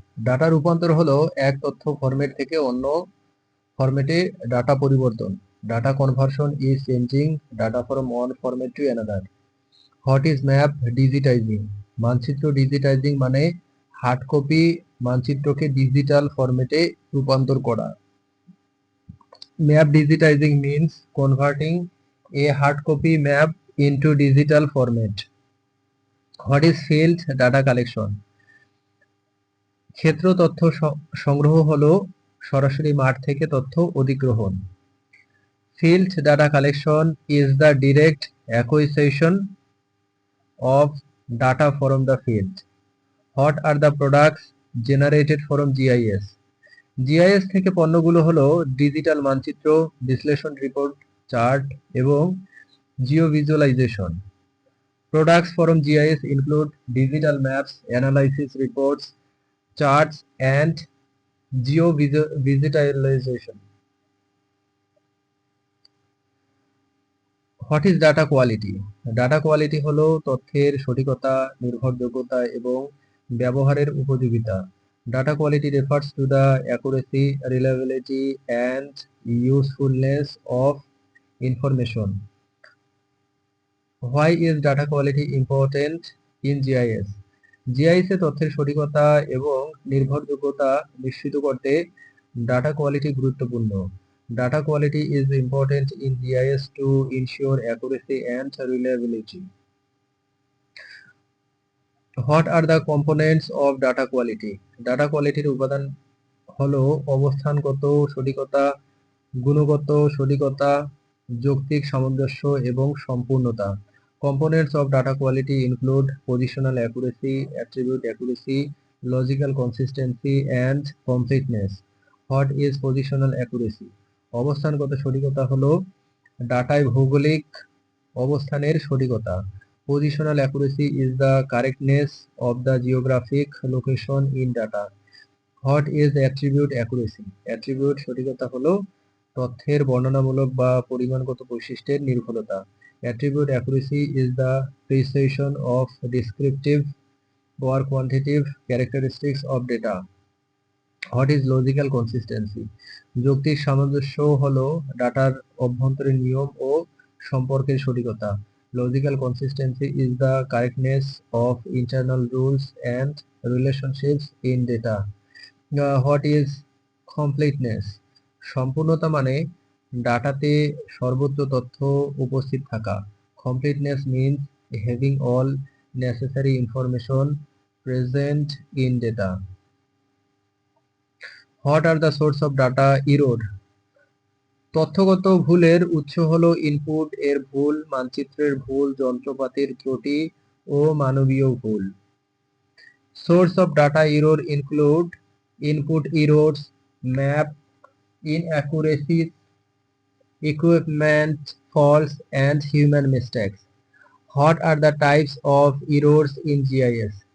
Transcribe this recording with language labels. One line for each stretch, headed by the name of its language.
Bangla: Data রূপান্তর হলো এক তথ্য ফরম্যাট থেকে অন্য ফরম্যাটে ডাটা পরিবর্তন।
English: Data conversion is changing data from one format to another. What is map digitising?
Bangla: মানচিত্র ডিজিটাইজিং মানে হার্ড কপি মানচিত্রকে ডিজিটাল ফরম্যাটে রূপান্তর করা।
English: Map digitising means converting a hard copy map into digital format. What is field data collection?
Bangla: ক্ষেত্র তথ্য সংগ্রহ হলো সরাসরি মাঠ থেকে তথ্য অধিগ্রহণ।
English: Field data collection is the direct acquisition of data from the field. What are the products generated from GIS?
Bangla: GIS থেকে পণ্যগুলো হলো ডিজিটাল মানচিত্র, বিশ্লেষণ রিপোর্ট, চার্ট এবং Jio visualisation.
English: Products from GIS include digital maps, analysis reports, charts, and geo-visualization. What is data quality?
Bangla: Data quality হলো তথ্যের সঠিকতা, নির্ভরযোগ্যতা এবং ব্যবহারের উপযোগিতা।
English: Data quality refers to the accuracy, reliability, and usefulness of information. Why is data quality important in GIS?
Bangla: GIS এ তথ্যের সঠিকতা এবং নির্ভরযোগ্যতা নিশ্চিত করতে ডাটা কোয়ালিটি গুরুত্বপূর্ণ।
English: Data quality is important in GIS to ensure accuracy and reliability. What are the components of data quality?
Bangla: Data quality উপাদান হলো অবস্থানগত সঠিকতা, গুণগত সঠিকতা, যৌক্তিক সামঞ্জস্য এবং সম্পূর্ণতা।
English: Components of data quality include positional accuracy, attribute accuracy, logical consistency, and completeness. What is positional accuracy?
Bangla: অবস্থানগত সঠিকতা হলো ডাটায় ভৌগোলিক অবস্থানের সঠিকতা।
English: Positional accuracy is the correctness of the geographic location in data. What is attribute accuracy?
Bangla: Attribute সঠিকতা হলো তথ্যের বর্ণনামূলক বা পরিমাণগত বৈশিষ্ট্যের নির্ভুলতা।
English: Attribute accuracy is the precision of descriptive or quantitative characteristics of data. What is logical consistency?
Bangla: যৌক্তিক সামঞ্জস্য হলো ডাটার অভ্যন্তরীণ নিয়ম ও সম্পর্কের সঠিকতা।
English: Logical consistency is the correctness of internal rules and relationships in data. What is completeness?
Bangla: সম্পূর্ণতা মানে ডাটাতে সর্বোচ্চ তথ্য উপস্থিত থাকা।
English: Completeness means having all necessary information present in data. What are the source of data error?
Bangla: তথ্যগত ভুলের উৎস হলো ইনপুট এর ভুল, মানচিত্রের ভুল, যন্ত্রপাতির ত্রুটি ও মানবীয় ভুল।
English: Source of data error include input errors, map inaccuracies, equipment faults, and human mistakes. What are the types of errors in GIS?